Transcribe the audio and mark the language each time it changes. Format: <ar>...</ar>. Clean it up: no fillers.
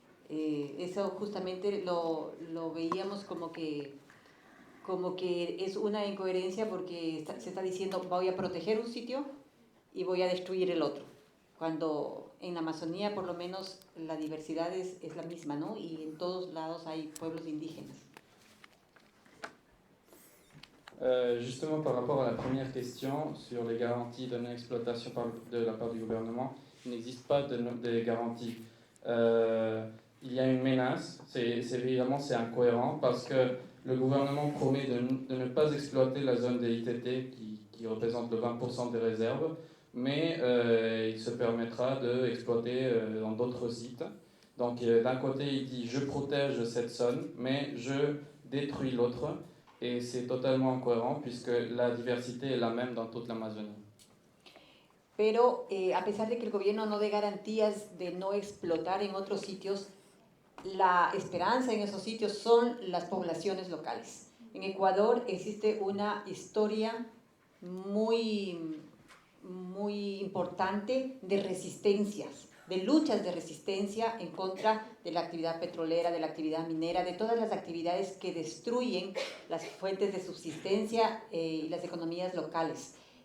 <es>Eso justamente lo veíamos como que es una incoherencia porque se está diciendo voy a proteger un sitio y voy a destruir el otro, cuando en la Amazonía por lo menos la diversidad es la misma, ¿no? Y en todos lados hay pueblos indígenas.</es> <fr>Justement, par rapport à la première question sur les garanties de non-exploitation de la part du gouvernement, il n'existe pas de garanties. Il y a une menace, évidemment c'est incohérent parce que le gouvernement promet de ne pas exploiter la zone des ITT qui représente le 20% des réserves, mais il se permettra d'exploiter dans d'autres sites. Donc d'un côté il dit je protège cette zone, mais je détruis l'autre. Et c'est totalement incohérent puisque la diversité est la même dans toute l'Amazonie.</fr> <es>Pero a pesar de que el gobierno no dé garantías de no explotar en otros sitios, la esperanza en esos sitios son las poblaciones locales. En Ecuador existe una historia muy importante de resistencias, de luchas de resistencia en contra de la actividad petrolera, de la actividad minera, de todas las actividades que destruyen las fuentes de subsistencia y las economías locales.</es>